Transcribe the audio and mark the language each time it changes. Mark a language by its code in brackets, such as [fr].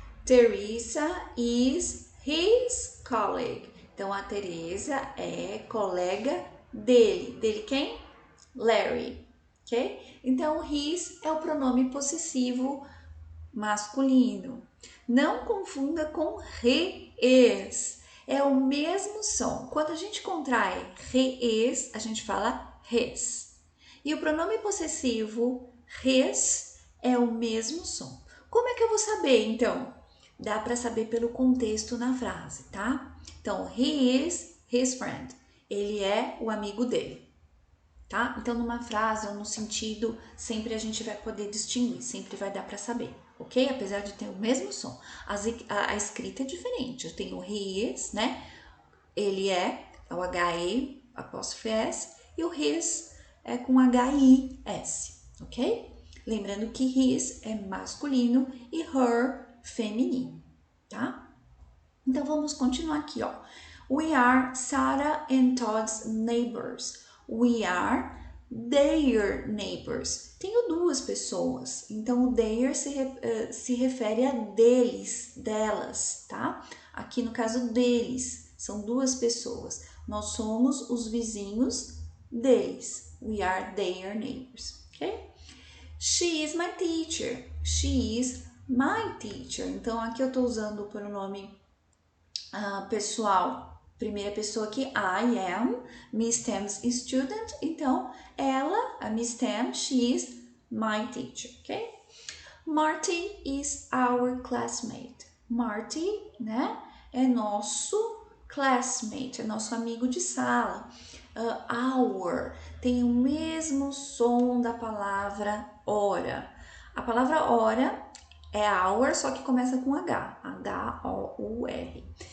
[en] Teresa is his colleague. [pt] Então, a Teresa é colega dele. Dele quem? Larry, ok? Então, his é o pronome possessivo masculino. Não confunda com he is. É o mesmo som. Quando a gente contrai he is, a gente fala his. E o pronome possessivo his é o mesmo som. Como é que eu vou saber, então? Dá para saber pelo contexto na frase, tá? Então, [en] he is his friend. [pt] Ele é o amigo dele, tá? Então, numa frase ou no sentido, sempre a gente vai poder distinguir, sempre vai dar para saber, ok? Apesar de ter o mesmo som. A escrita é diferente. Eu tenho he is, né? Ele é o H-E, apóstrofe S, e o his é com H-I-S, ok? Lembrando que his é masculino e her feminino, tá? Então, vamos continuar aqui, ó. [en] We are Sarah and Todd's neighbors. We are their neighbors. [pt] Tenho duas pessoas, então o their se refere a deles, delas, tá? Aqui no caso deles, são duas pessoas. Nós somos os vizinhos deles. [en] We are their neighbors, ok? She is my teacher. She is my teacher. [pt] Então, aqui eu estou usando o pronome pessoal. Primeira pessoa aqui, [en] I am Miss Tam's student. [pt] Então, ela, a Miss Tam, [en] she is my teacher, ok? Marty is our classmate. [pt] Marty, né, é nosso classmate, é nosso amigo de sala. Our tem o mesmo som da palavra hora. A palavra hora é hour, só que começa com H, H-O-U-R.